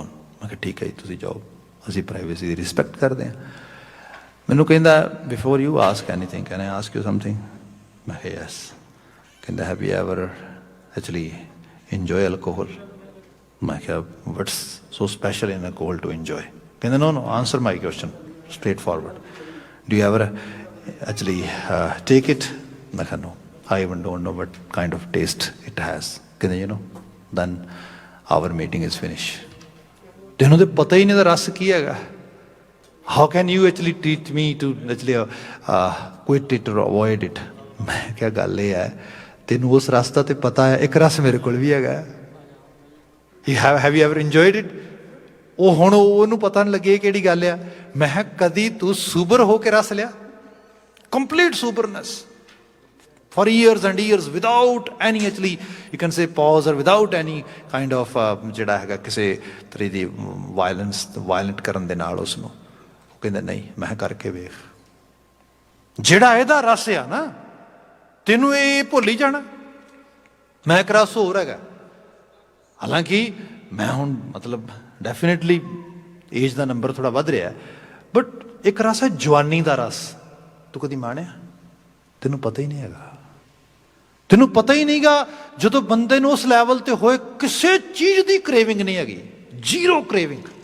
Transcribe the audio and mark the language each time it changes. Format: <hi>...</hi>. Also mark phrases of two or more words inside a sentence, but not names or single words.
<pa>ਮੈਂ ਕਿਹਾ ਠੀਕ ਹੈ ਜੀ, ਤੁਸੀਂ ਜਾਓ, ਅਸੀਂ ਪ੍ਰਾਈਵੇਸੀ ਦੀ ਰਿਸਪੈਕਟ ਕਰਦੇ ਹਾਂ। ਮੈਨੂੰ ਕਹਿੰਦਾ</pa> <en>Before you ask anything can I ask you something?</en> <pa>ਮੈਂ ਕਿਹਾ ਯੈਸ।</pa> <en>ਕਹਿੰਦਾ Have you ever actually enjoy alcohol?</en> <pa>ਮੈਂ ਕਿਹਾ</pa> <en>What's so special in alcohol to enjoy? ਕਹਿੰਦਾ no, answer my question straightforward. Do you ever actually take it?</en> <pa>ਮੈਂ ਕਿਹਾ</pa> <en>no, I even don't know what kind of taste it has. ਕਹਿੰਦੇ then our meeting is finished.</en> <pa>ਤੈਨੂੰ ਤਾਂ ਪਤਾ ਹੀ ਨਹੀਂ ਦਾ ਰਸ ਕੀ ਹੈਗਾ।</pa> <en>How can you actually teach me to actually quit it or avoid it?</en> <pa>ਮੈਂ ਕਿਹਾ ਗੱਲ ਇਹ ਹੈ, ਤੈਨੂੰ ਉਸ ਰਸ ਦਾ ਤੇ ਪਤਾ ਹੈ, ਇੱਕ ਰਸ ਮੇਰੇ ਕੋਲ ਵੀ ਹੈਗਾ।</pa> <en>Have you ever enjoyed it?</en> <pa>ਉਹ ਹੁਣ ਉਹਨੂੰ ਪਤਾ ਨਹੀਂ ਲੱਗੇ ਕਿਹੜੀ ਗੱਲ ਆ। ਮੈਂ ਕਿਹਾ ਕਦੀ ਤੂੰ ਸੂਬਰ ਹੋ ਕੇ ਰਸ ਲਿਆ?</pa> <en>complete soberness, for years and years without any actually you can say pause or without any kind of</en> <pa>ਜਿਹੜਾ ਹੈਗਾ ਕਿਸੇ ਤਰੀ ਦੀ ਵਾਇਲੈਂਟ ਕਰਨ ਦੇ ਨਾਲ ਉਸ ਨੂੰ ਉਹ ਕਹਿੰਦੇ ਨਹੀਂ ਮੈਂ ਕਰਕੇ ਵੇਖ ਜਿਹੜਾ ਇਹਦਾ ਰਸ ਆ ਨਾ ਤੈਨੂੰ ਇਹ ਭੁੱਲ ਹੀ ਜਾਣਾ ਮੈਂ ਇੱਕ ਰਸ ਹੋਰ ਹੈਗਾ ਹਾਲਾਂਕਿ ਮੈਂ ਹੁਣ ਮਤਲਬ</pa> <en>definitely age</en> <pa>ਦਾ ਨੰਬਰ ਥੋੜਾ ਵੱਧ ਰਿਹਾ ਬਟ ਇੱਕ ਰਸ ਹੈ ਜਵਾਨੀ ਦਾ ਰਸ ਤੂੰ ਕਦੀ ਮਾਣਿਆ ਤੈਨੂੰ ਪਤਾ ਹੀ ਨਹੀਂ ਹੈਗਾ ਤੈਨੂੰ ਪਤਾ ਹੀ ਨਹੀਂਗਾ ਜਦੋਂ ਬੰਦੇ ਨੂੰ ਉਸ ਲੈਵਲ ਤੇ ਹੋਏ ਕਿਸੇ ਚੀਜ਼ ਦੀ ਕ੍ਰੇਵਿੰਗ ਨਹੀਂ ਹੈਗੀ</pa> <en>zero craving</en>